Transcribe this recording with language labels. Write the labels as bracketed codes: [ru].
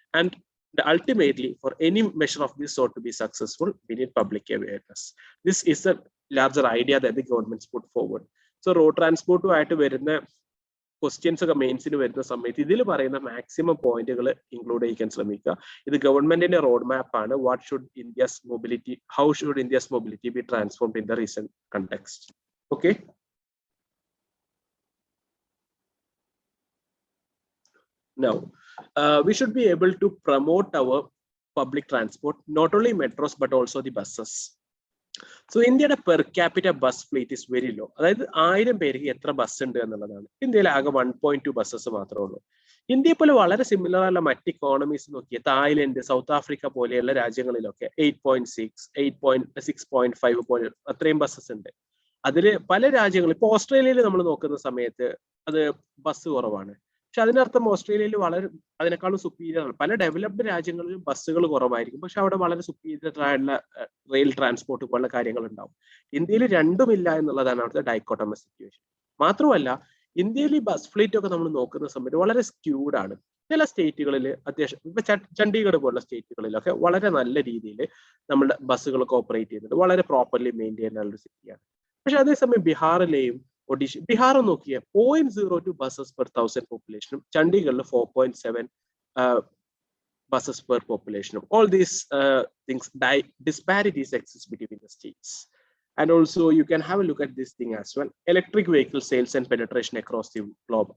[en] And ultimately, for any measure of this sort to be successful, we need public awareness. This is a larger idea that the governments put forward. [ml] So road transport ആയിട്ട് വരുന്ന questions ഒക്കെ മെയിൻസിന് വരുന്ന സമയത്ത് ഇതിൽ പറയുന്ന maximum പോയിന്റുകൾ include ചെയ്യാൻ ശ്രമിക്കുക. ഇത് ഗവൺമെന്റിന്റെ റോഡ് മാപ്പ് ആണ്. [en] What should India's mobility, how should India's mobility be transformed in the recent context. Okay, now we should be able to promote our public transport, not only metros but also the buses. [ml] So ഇന്ത്യയുടെ per capita bus fleet [en] Is very low. [ml] അതായത് 1000 പേർക്ക് എത്ര bus ഉണ്ട് എന്നുള്ളതാണ്. ഇന്ത്യയിൽ ആകെ 1.2 buses മാത്രമേ ഉള്ളൂ. ഇന്ത്യയെ പോലെ വളരെ സിമിലർ ആയുള്ള മറ്റ് ഇക്കോണമീസ് നോക്കിയ തായ്ലൻഡ്, സൗത്ത് ആഫ്രിക്ക പോലെയുള്ള രാജ്യങ്ങളിലൊക്കെ 8.6, 6.5 അത്രയും ബസ്സസ് ഉണ്ട്. അതിൽ പല രാജ്യങ്ങളും, ഇപ്പൊ ഓസ്ട്രേലിയയിൽ നമ്മൾ നോക്കുന്ന സമയത്ത് അത് ബസ് കുറവാണ്. പക്ഷെ അതിനർത്ഥം ഓസ്ട്രേലിയയിൽ വളരെ അതിനേക്കാളും സുപ്പീരിയർ ആണ്. പല ഡെവലപ്ഡ് രാജ്യങ്ങളിലും ബസ്സുകൾ കുറവായിരിക്കും, പക്ഷെ അവിടെ വളരെ സുപ്പീരിയർ ആയിട്ടുള്ള റെയിൽ ട്രാൻസ്പോർട്ട് പോലുള്ള കാര്യങ്ങൾ ഉണ്ടാവും. ഇന്ത്യയിൽ രണ്ടുമില്ല എന്നുള്ളതാണ് അവിടുത്തെ ഡൈക്കോട്ടമസ് സിറ്റുവേഷൻ. മാത്രമല്ല ഇന്ത്യയിൽ ഈ ബസ് ഫ്ലീറ്റ് ഒക്കെ നമ്മൾ നോക്കുന്ന സമയത്ത് വളരെ സ്ക്യൂഡ് ആണ്. ചില സ്റ്റേറ്റുകളിൽ അത്യാവശ്യം, ഇപ്പൊ ചണ്ഡീഗഡ് പോലുള്ള സ്റ്റേറ്റുകളിലൊക്കെ വളരെ നല്ല രീതിയിൽ നമ്മുടെ ബസ്സുകളൊക്കെ ഓപ്പറേറ്റ് ചെയ്യുന്നുണ്ട്, വളരെ പ്രോപ്പർലി മെയിൻറ്റെയിൻ ഉള്ള ഒരു സിറ്റിയാണ്. പക്ഷെ അതേസമയം ബീഹാറിലെയും ഒഡീഷ, ബീഹാർ നോക്കിയ 0.02 buses per 1000 പോപ്പുലേഷനും ചണ്ഡീഗഡിൽ 4.7 buses per പോപ്പുലേഷനും. [en] All these things, disparities exist between the states. And also you can have a look at this thing as well, electric vehicle sales and penetration across the globe.